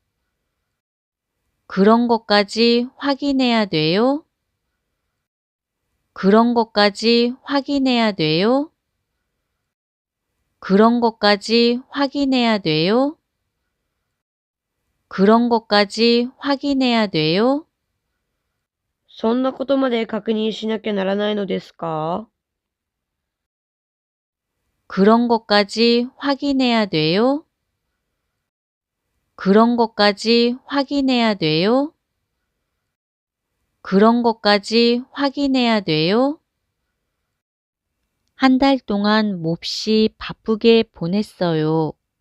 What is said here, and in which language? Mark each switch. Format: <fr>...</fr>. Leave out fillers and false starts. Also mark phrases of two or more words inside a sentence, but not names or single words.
<ko>그런 것까지 확인해야 돼요? 그런 것까지 확인해야 돼요? 그런 것까지 확인해야 돼요? 그런 것까지 확인해야 돼요?</ko> <ja>そんなことまで確認しなきゃならないのですか？</ja> <ko>그런 것까지 확인해야 돼요? 그런 것까지 확인해야 돼요? 그런 것까지 확인해야 돼요? 한 달 동안 몹시 바쁘게 보냈어요.</ko>